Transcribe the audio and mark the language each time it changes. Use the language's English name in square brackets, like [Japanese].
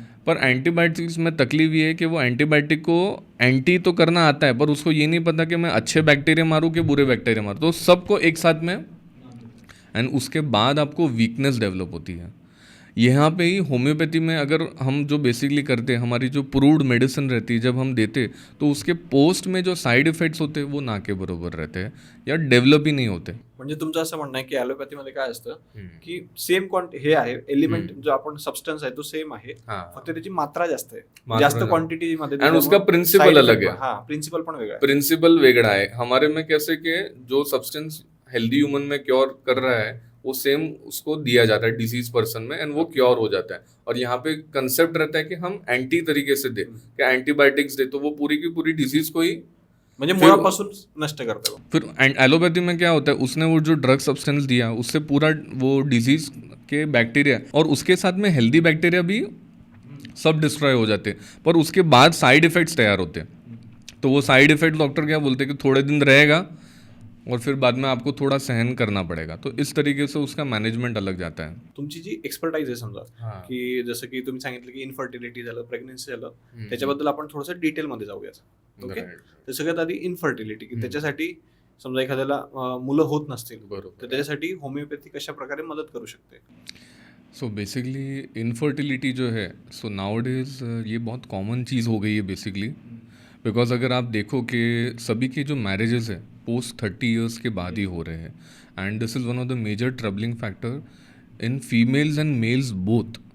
[Hindi] पर एंटीबायोटिक्स में तकलीफ ये है कि वो एंटीबायोटिक को एंटी तो करना आता है, पर उसको ये नहीं पता कि मैं अच्छे बैक्टीरिया मारूँ कि बुरे बैक्टीरिया मारूँ, तो सबको एक साथ में, एंड उसके बाद आपको वीकनेस डेवलप होती है। यहाँ पे ही होम्योपैथी में अगर हम जो बेसिकली करते हैं, हमारी जो प्रूव्ड मेडिसिन रहती है, जब हम देते तो उसके पोस्ट में जो साइड इफेक्ट्स होते हैं वो ना के बरोबर रहते हैं या [Marathi] डेव्हलप ही नाही होते. म्हणजे तुमचं असं म्हणणं आहे की ॲलोपॅथीमध्ये काय असतं की सेम हे आहे एलिमेंट जो आपण सबस्टन्स आहे तो सेम आहे, फक्त त्याची मात्रा जास्त आहे, जास्त क्वांटिटी मध्ये, [Hindi] एंड उसका प्रिंसिपल अलग है. [Marathi] हाँ, प्रिंसिपल पण वेगळा [Hindi] है. प्रिंसिपल वेगड़ा है. हमारे में कैसे कि जो सब्सटेंस हेल्दी ह्यूमन में क्योर कर रहा है वो सेम उसको दिया जाता है डिजीज पर्सन में, एंड वो क्योर हो जाता है. और यहाँ पे कंसेप्ट रहता है कि हम एंटी तरीके से दे, कि एंटीबायोटिक्स दे तो वो पूरी की पूरी डिजीज को ही [Marathi] म्हणजे मुळापासून नष्ट [Hindi] करता है. फिर एलोपैथी में क्या होता है, उसने वो जो ड्रग सब्सटेंस दिया उससे पूरा वो डिजीज के बैक्टीरिया और उसके साथ में हेल्दी बैक्टीरिया भी सब डिस्ट्रॉय हो जाते हैं, पर उसके बाद साइड इफेक्ट्स तैयार होते हैं. तो वो साइड इफेक्ट डॉक्टर क्या बोलते हैं कि थोड़े दिन रहेगा और फिर बाद में आपको थोड़ा सहन करना पड़ेगा. तो इस तरीके से उसका मैनेजमेंट अलग जाता है. [Marathi] तुमची जी एक्सपर्टाइज आहे समजा की जसं की तुम्ही सांगितलं की इन्फर्टिलिटी झालं, प्रेग्नन्सी झालं, त्याच्याबद्दल आपण थोडंसं डिटेलमध्ये जाऊयात. ओके, तर सगळ्यात आधी इन्फर्टिलिटी, की त्याच्यासाठी समजा एखाद्याला मुलं होत नसतील, तर त्याच्यासाठी होमिओपॅथी कशा प्रकारे मदत करू शकते. [Hindi] सो बेसिकली इनफर्टिलिटी जो है, सो नाउअडेज ये बहुत कॉमन चीज़ हो गई है बेसिकली, बिकॉज अगर आप देखो कि सभी के जो मैरिजेस है पोस्ट 30 ईयर्स के बाद ही हो रहे हैं, and [English] This is one of the major troubling factor in females and males both.